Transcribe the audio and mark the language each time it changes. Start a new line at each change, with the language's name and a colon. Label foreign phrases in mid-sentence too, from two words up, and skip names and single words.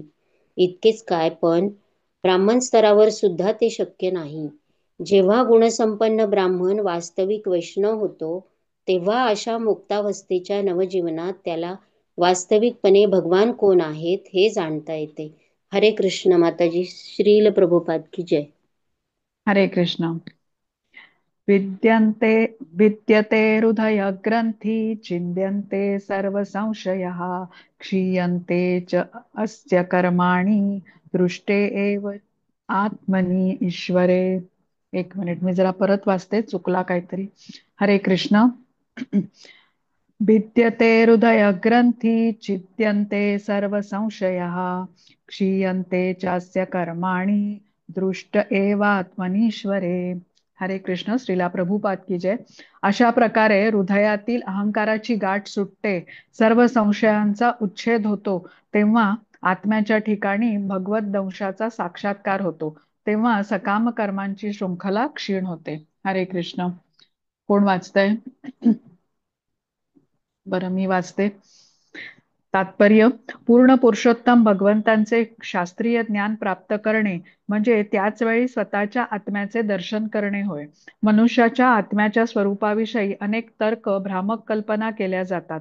Marathi: इतकेच काय, पण ब्राह्मण स्तरावर सुद्धा ते शक्य नाही. जेव्हा गुणसंपन्न ब्राह्मण वास्तविक वैष्णव होतो, तेव्हा अशा मुक्तावस्थेच्या नवजीवनात त्याला वास्तविकपणे भगवान कोण आहेत हे जाणता येते.
Hindi: हरे कृष्ण माताजी. श्रील प्रभुपाद की जय.
Marathi: हरे कृष्ण.
Sanskrit: विद्यते हृदय ग्रंथी छिद्यन्ते सर्व संशयः क्षीयन्ते च अस्य कर्माणि दृष्टे एव आत्मनि ईश्वरे.
Marathi: एक मिनिट, मी जरा परत वाचते, चुकला काहीतरी. हरे कृष्ण.
Sanskrit: भिद्यते हृदय ग्रंथी छिद्यन्ते सर्व संशयः क्षीयन्ते चास्य कर्माणि दृष्ट एवात्मनीश्वरे.
Marathi: हरे कृष्ण.
Hindi: श्रीला प्रभुपाद की जय.
Marathi: अशा प्रकारे हृदयातील अहंकाराची गाठ सुटते, सर्व संशयांचा उच्छेद होतो, तेव्हा आत्म्याच्या ठिकाणी भगवत दंशाचा साक्षात्कार होतो, तेव्हा सकाम कर्मांची शृंखला क्षीण होते. हरे कृष्ण. कोण वाचतंय? बरं, मी वाचते. तात्पर्य: पूर्ण पुरुषोत्तम भगवंतांचे शास्त्रीय ज्ञान प्राप्त करणे म्हणजे त्याच वेळी स्वतःच्या आत्म्याचे दर्शन करणे होय. मनुष्याच्या आत्म्याच्या स्वरूपाविषयी अनेक तर्क, भ्रामक कल्पना केल्या जातात.